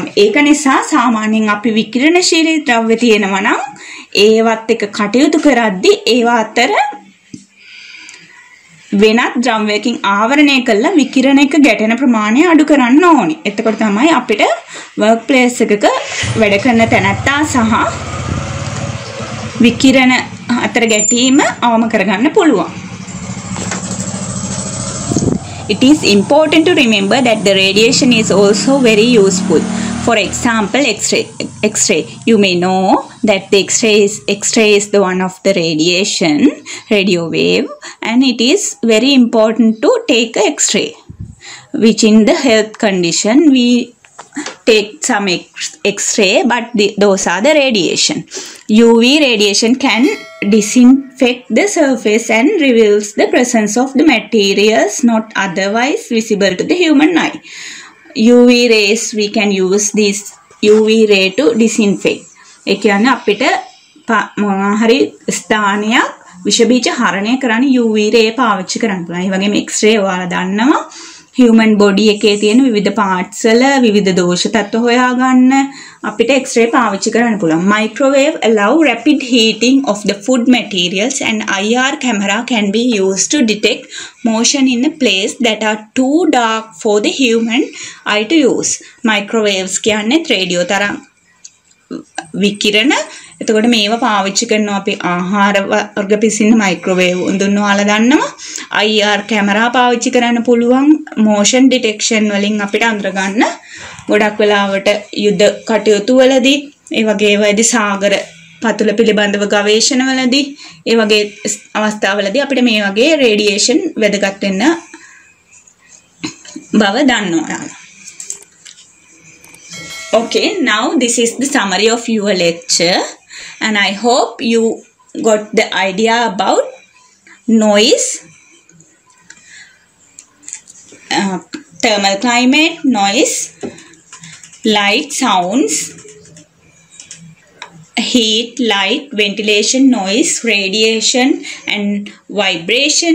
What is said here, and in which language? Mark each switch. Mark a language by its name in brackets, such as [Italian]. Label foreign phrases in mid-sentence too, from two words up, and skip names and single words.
[Sinhala] ඒක නිසා සාමාන්‍යයෙන් අපි විකිරණශීලී ද්‍රව්‍ය තියෙනවා නම් ඒවත් එක කටයුතු කරද්දී ඒවා අතර වෙනත් ද්‍රව්‍යයකින් ආවරණය කළා විකිරණයක ගැටෙන ප්‍රමාණය අඩු කරන්න ඕනි. එතකොට තමයි අපිට [English] work place [Sinhala] එකක වැඩ කරන තැනැත්තා සහ විකිරණ අතර ගැටීම අවම කරගන්න පුළුවන්. [English] It is important to remember that the radiation is also very useful. For example, X-ray. You may know that the X-ray is the one of the radio wave, and it is very important to take a X-ray, which in the health condition we take some X-ray, but those are the radiation. UV radiation can disinfect the surface and reveals the presence of the materials not otherwise visible to the human eye. UV rays, we can use this UV ray to disinfect. [Sinhala] ඒ කියන්නේ අපිට මොනවා හරි ස්ථානයක් විෂ බීජ හරණය කරන්න [English] UV ray [Sinhala] පාවිච්චි කරන්න පුළුවන්. ඒ වගේම X-ray ඔයාලා දන්නවා [English] human body [Sinhala] එකේ තියෙන විවිධ parts වල විවිධ දෝෂ තත්ත්ව හොයාගන්න අපිට X-ray පාවිච්චි කරන්න පුළුවන්. [English] Microwave allow rapid heating of the food materials, and IR camera can be used to detect motion in a place that are too dark for the human eye to use. [Sinhala] Microwaves කියන්නේ රේඩියෝ තරංග විකිරණ. එතකොට මේවා පාවිච්චි කරනවා අපි ආහාර වර්ග පිසින්න මයික්‍රෝවේව් උඳුන්න ඔයාලා දන්නවා. IR කැමරා පාවිච්චි කරන්න පුළුවන් [English] motion detection [Sinhala] වලින් අපිට අඳුර ගන්න. ගොඩක් වෙලාවට යුද්ධ කටයුතු වලදී ඒ වගේ වේදි සාගර පතුල පිළිබඳව ගවේෂණ වලදී ඒ වගේ අවස්ථාවලදී අපිට මේ වගේ රේඩියේෂන් වැදගත් වෙන්න බව දන්නවා ඔයාලා. [English] Okay, now this is the summary of your lecture, and I hope you got the idea about noise, thermal climate, noise, light, sounds, heat, light, ventilation, noise, radiation, and vibration.